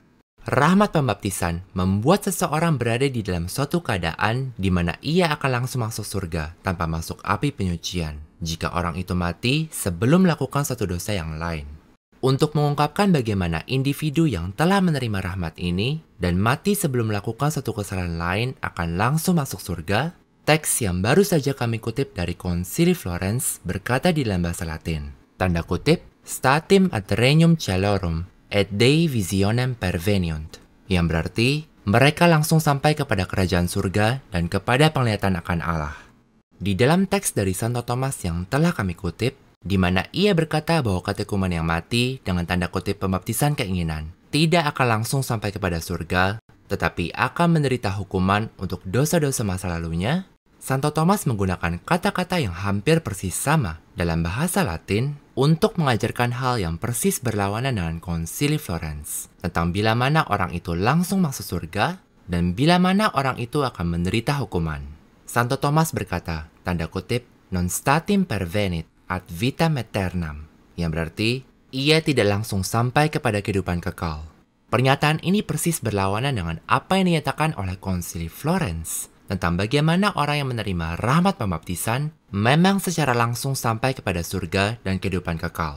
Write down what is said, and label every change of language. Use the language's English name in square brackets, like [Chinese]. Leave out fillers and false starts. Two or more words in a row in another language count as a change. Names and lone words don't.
[Indonesian] Rahmat pembaptisan membuat seseorang berada di dalam suatu keadaan di mana ia akan langsung masuk surga tanpa masuk api penyucian jika orang itu mati sebelum melakukan satu dosa yang lain. Untuk mengungkapkan bagaimana individu yang telah menerima rahmat ini dan mati sebelum melakukan satu kesalahan lain akan langsung masuk surga, teks yang baru saja kami kutip dari Konsili Florence berkata di dalam bahasa Latin, tanda kutip, [Latin] statim ad regnum caelorum et Dei visionem perveniunt, [Indonesian] yang berarti mereka langsung sampai kepada kerajaan surga dan kepada penglihatan akan Allah. Di dalam teks dari Santo Thomas yang telah kami kutip, di mana ia berkata bahwa katekumen yang mati dengan tanda kutip pembaptisan keinginan tidak akan langsung sampai kepada surga, tetapi akan menderita hukuman untuk dosa-dosa masa lalunya, Santo Thomas menggunakan kata-kata yang hampir persis sama dalam bahasa Latin untuk mengajarkan hal yang persis berlawanan dengan Konsili Florence tentang bila mana orang itu langsung masuk surga dan bila mana orang itu akan menderita hukuman. Santo Thomas berkata, tanda kutip, [Latin] non statim pervenit ad vitam aeternam, [Indonesian] yang berarti ia tidak langsung sampai kepada kehidupan kekal. Pernyataan ini persis berlawanan dengan apa yang dinyatakan oleh Konsili Florence tentang bagaimana orang yang menerima rahmat pembaptisan memang secara langsung sampai kepada surga dan kehidupan kekal.